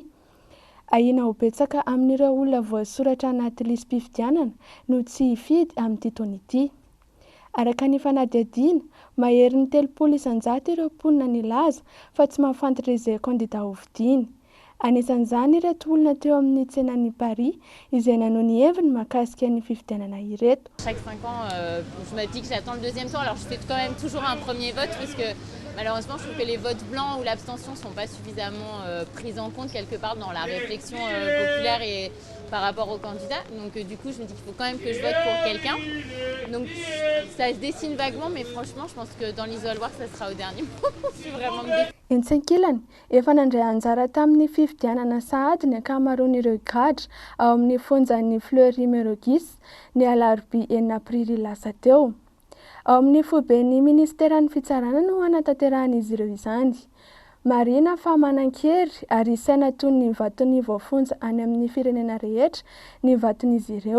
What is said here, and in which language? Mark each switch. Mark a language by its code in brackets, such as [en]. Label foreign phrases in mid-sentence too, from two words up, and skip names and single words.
[mg] Ahina ho betsaka amin'ireo olona voasoratra anaty listim-pifidianana no tsy hifidy amin'ity taona ity. Araka ny fanadihadiana, mahery ny 300 ireo mponina nilaza fa tsy mahafantatra izay kandida hovidiana. Anisan'izany ireto olona teo amin'ny tsenan'ny Paris izay nanao ny heviny mahakasika ny fifidianana ireto. [fr] Chaque 5 ans, je me dis que j'attends le deuxième tour, alors je fais quand même toujours un premier vote parce que malheureusement, je trouve que les votes blancs ou l'abstention ne sont pas suffisamment pris en compte quelque part dans la réflexion populaire et par rapport aux candidats. Donc du coup, je me dis qu'il faut quand même que je vote pour quelqu'un. Donc ça se dessine vaguement, mais franchement, je pense que dans l'isoloir, ça sera au dernier moment. Je suis vraiment déçue. [mg] Entsankilany efa nandray anjara tamin'ny fifidianana sahady ny ankamaroan'ireo gadra ao amin'ny fonjan'ny Fleury Mérogis ny alarobia 9 aprily lasa teo. Ao amin'ny foben'ny ministeran'ny fitsarana no hanatanterahana izy ireo izany. Marina fa manan-kery ary saina toy ny vaton'ny voafonja any amin'ny firenena rehetra ny vaton'izy ireo.